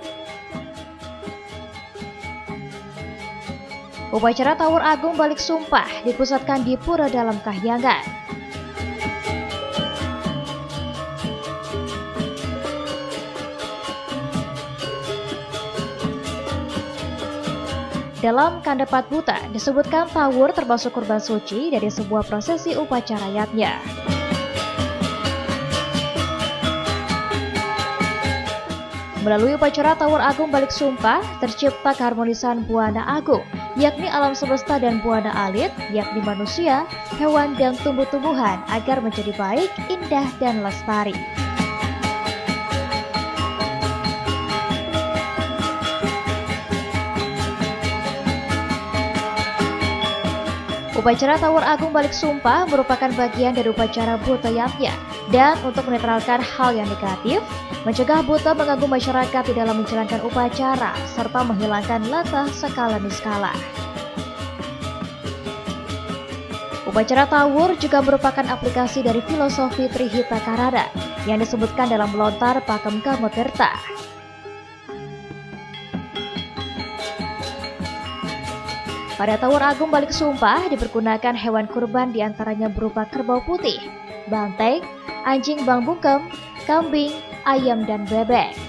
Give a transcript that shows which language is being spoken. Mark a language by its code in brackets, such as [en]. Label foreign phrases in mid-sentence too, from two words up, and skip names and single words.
[id] Upacara Tawur Agung Balik Sumpah dipusatkan di Pura Dalam Kahyangan. Dalam Kandapat Buta disebutkan tawur termasuk kurban suci dari sebuah prosesi upacara yatnya. Melalui upacara Tawur Agung Balik Sumpah tercipta keharmonisan buana agung, yakni alam semesta, dan buana alit, yakni manusia, hewan dan tumbuh-tumbuhan agar menjadi baik, indah dan lestari. Upacara Tawur Agung Balik Sumpah merupakan bagian dari upacara buta yatnya, dan untuk menetralkan hal yang negatif, mencegah buta mengganggu masyarakat di dalam menjalankan upacara, serta menghilangkan latah [ban] skala niskala. [id] Upacara Tawur juga merupakan aplikasi dari filosofi Trihita Karana yang disebutkan dalam melontar Pakem Kamotirta. Pada Tawur Agung Balik Sumpah dipergunakan hewan kurban diantaranya berupa kerbau putih, banteng, anjing bangbukem, kambing, ayam, dan bebek.